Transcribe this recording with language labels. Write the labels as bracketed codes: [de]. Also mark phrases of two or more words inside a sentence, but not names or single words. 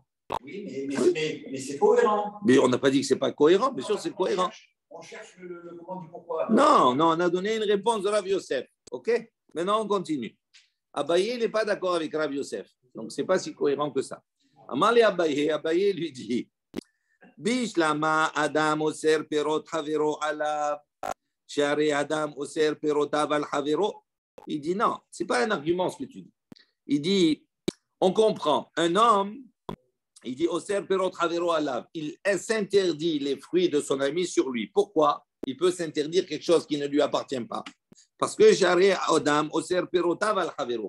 [fr] Oui, mais c'est cohérent. Mais on n'a pas dit que ce n'est pas cohérent. Bien sûr, c'est cohérent. On cherche le comment du pourquoi. Non, on a donné une réponse de Rav Yosef. OK? Maintenant, on continue. Abaye n'est pas d'accord avec Rav Yosef. Donc, ce n'est pas si cohérent que ça. [he] אמר ליה אביי [fr] lui dit [he] בשלמא אדם אוסר פירות חבירו עליו שאין אדם אוסר פירותיו על חבירו. [fr] Il dit non, ce n'est pas un argument ce que tu dis. Il dit on comprend. Un homme, il dit [he] אוסר פירות חבירו עליו. [fr] Il s'interdit les fruits de son ami sur lui. Pourquoi? Il peut s'interdire quelque chose qui ne lui appartient pas. Parce que [he] שאין אדם אוסר פירותיו על חבירו.